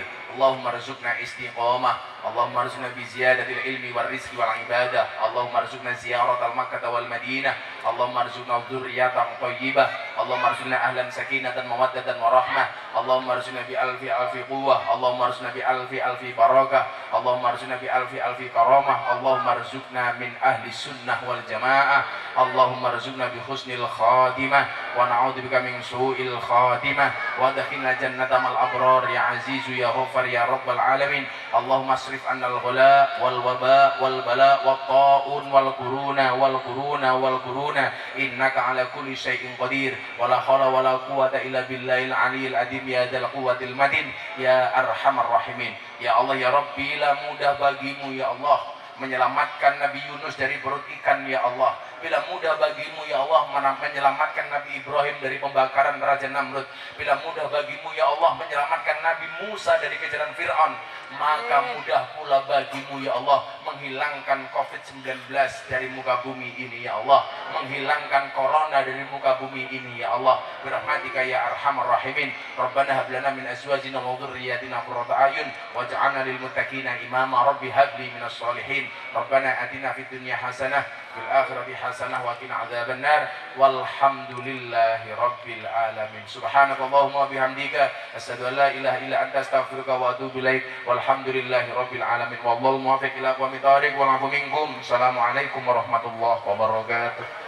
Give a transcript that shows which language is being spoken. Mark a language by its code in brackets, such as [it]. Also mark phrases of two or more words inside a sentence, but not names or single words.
[ar] اللهم ارزقنا الاستقامة، اللهم ارزقنا بزيادة العلم والرزق والعبادة، اللهم ارزقنا زيارة مكة والمدينة, اللهم ارزقنا ذرية طيبة، اللهم ارزقنا أهلا سكينة ومودة ورحمة، اللهم ارزقنا بألف قوة، اللهم ارزقنا بألف بركة، اللهم ارزقنا بألف كرامة، اللهم ارزقنا من أهل السنة والجماعة، اللهم ارزقنا بحسن الخاتمة ونعوذ بك من سوء الخاتمة وأدخلنا جنة الأبرار يا عزيز يا غفار يا رب العالمين. اللهم اصرف عنا الغلاء والوباء والبلاء والطاعون والقرون إنك على كل شيء قدير ولا حول ولا قوة إلا بالله العلي العظيم يا ذا القوة المتين يا أرحم الراحمين. يا الله يا ربي, [id] bila mudah bagimu [ar] يا الله [id] menyelamatkan Nabi Yunus dari perut ikan [ar] يا الله, [id] bila mudah bagimu [ar] يا الله [id] menyelamatkan Nabi Ibrahim dari pembakaran Raja Namrud, bila mudah bagimu [ar] يا الله [id] menyelamatkan Nabi Musa dari kejaran Fir'aun, maka mudah pula bagimu [ar] يا الله [id] menghilangkan COVID-19 dari muka bumi ini [ar] يا الله, [id] menghilangkan corona dari muka bumi ini [ar] يا الله، برحمتك يا أرحم الراحمين. ربنا هب لنا من أزواجنا وذرياتنا قرة أعين واجعلنا للمتقين إماما. رب هب لي من الصالحين. ربنا آتنا في الدنيا حسنة في الآخرة حسنة وقنا عذاب النار. والحمد لله رب العالمين. سبحانك اللهم وبحمدك أشهد أن لا إله إلا أنت أستغفرك وأتوب إليك. والحمد لله رب العالمين. والله الموفق إلى أقوم الطريق والعفو منكم. السلام عليكم ورحمة الله وبركاته.